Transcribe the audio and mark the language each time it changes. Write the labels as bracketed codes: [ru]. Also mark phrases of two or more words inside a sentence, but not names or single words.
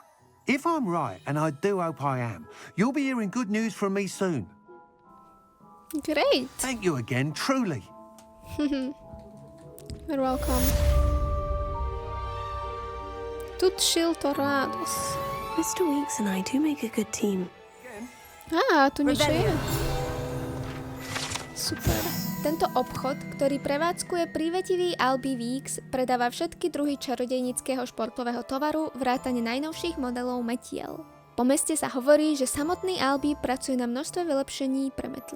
[en] If I'm right, and I do hope I am, you'll be hearing good news from me soon. Great. Thank you again, truly. You're welcome. Tut Tornados. Mr. Weeks and I do make a good team. [sk] Tu niečo je. Super. Tento obchod, ktorý prevádzkuje prívetivý Albie Weeks, predáva všetky druhy čarodejníckeho športového tovaru, vrátane najnovších modelov metiel. Po meste sa hovorí, že samotný Albie pracuje na množstve vylepšení pre metly.